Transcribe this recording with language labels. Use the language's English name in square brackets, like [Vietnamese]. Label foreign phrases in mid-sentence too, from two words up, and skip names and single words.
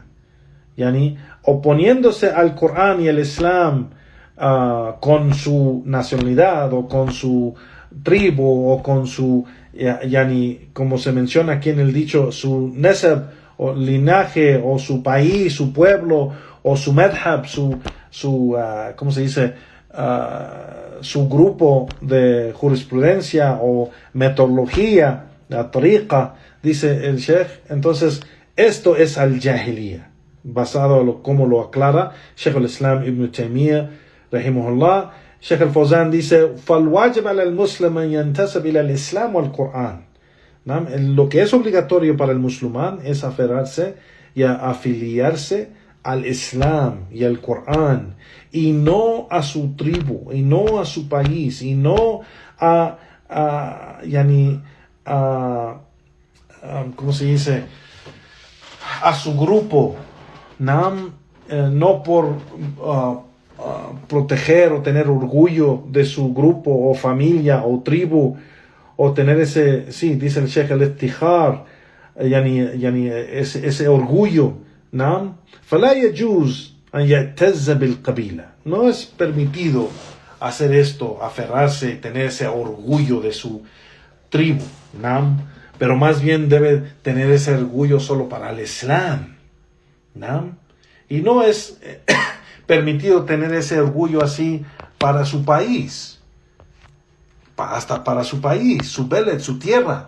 [Spanish] Yani, oponiéndose al Corán y el Islam con su nacionalidad o con su tribu o con su, yani, como se menciona aquí en el dicho, su nasab o linaje o su país, su pueblo o su madhab, ¿cómo se dice? Su grupo de jurisprudencia o metodología, la tariqa, dice el Sheikh. Entonces, esto es al-Jahiliya, basado en como lo aclara Shaykh al-Islam Ibn Taymiyyah rahimahullah. [Arabic] Shaykh al-Fawzan dice, فَالْوَاجِبَ عَلَى الْمُسْلِمِ أَنْ يَنْتَسِبَ إِلَى الْإِسْلَامِ وَالْقُرْآنِ. [Spanish] Lo que es obligatorio para el musulmán es aferrarse y afiliarse al Islam y al Corán, y no a su tribu, y no a su país, y no ¿cómo se dice? A su grupo, no por proteger o tener orgullo de su grupo o familia o tribu, o tener ese, sí, dice el Sheikh, el iftihar, ese orgullo. [Arabic] فلا يجوز أن يعتز بالقبيلة. [Spanish] No es permitido hacer esto, aferrarse, tener ese orgullo de su tribu, pero más bien debe tener ese orgullo solo para el Islam, y no es permitido tener ese orgullo así para su país, hasta para su país, su beled, su tierra.